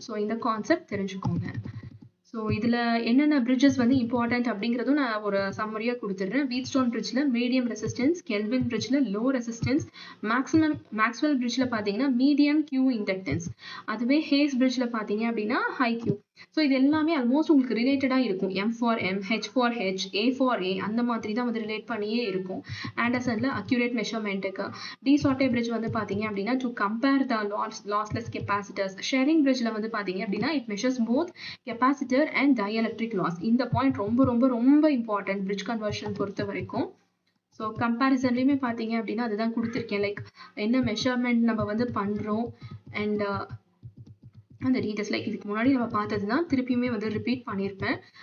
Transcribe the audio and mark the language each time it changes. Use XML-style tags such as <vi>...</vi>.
<ta>So இந்த concept தெரிஞ்சுக்கோங்க. So இதில் என்னென்ன பிரிட்ஜஸ் வந்து இம்பார்ட்டன்ட் அப்படிங்கிறதும் நான் ஒரு சம்மரியாக கொடுத்துட்றேன். வீட்ஸ்டோன் பிரிட்ஜில் மீடியம் ரெசிஸ்டன்ஸ், கெல்வின் பிரிட்ஜில் லோ ரெசிஸ்டன்ஸ், மேக்ஸ்வெல் பிரிட்ஜில் பார்த்தீங்கன்னா மீடியம் கியூ இண்டக்டன்ஸ், அதுவே ஹேஸ் பிரிட்ஜில் பார்த்தீங்க அப்படின்னா ஹை கியூ. ஸோ இது எல்லாமே ஆல்மோஸ்ட் உங்களுக்கு ரிலேட்டடாக இருக்கும். M for M, H for H, A for A அந்த மாதிரி தான் வந்து ரிலேட் பண்ணியே இருக்கும். ஆண்டர்சனில் அக்யூரேட் மெஷர்மெண்ட்டுக்கு. டி சாட்டே பிரிட்ஜ் வந்து பார்த்தீங்க அப்படின்னா</ta> <en>To compare the lossless capacitors.</en> <ta>Sharing பிரிட்ஜில் வந்து பார்த்தீங்க அப்படின்னா</ta> <en>It measures both capacitor and dielectric loss.</en> <ta>இந்த பாயிண்ட் ரொம்ப ரொம்ப ரொம்ப இம்பார்ட்டன்ட் பிரிட்ஜ் கன்வர்ஷன் பொறுத்த வரைக்கும். ஸோ கம்பேரிசன்லையுமே பார்த்தீங்க அப்படின்னா அதுதான் கொடுத்துருக்கேன். லைக் என்ன மெஷர்மெண்ட் நம்ம வந்து பண்ணுறோம் அண்ட் அந்த டீட்டெயில்ஸ் லைக் இதுக்கு முன்னாடி நம்ம பார்த்தது தான் திருப்பியுமே வந்து ரிப்பீட் பண்ணியிருப்பேன்.</ta>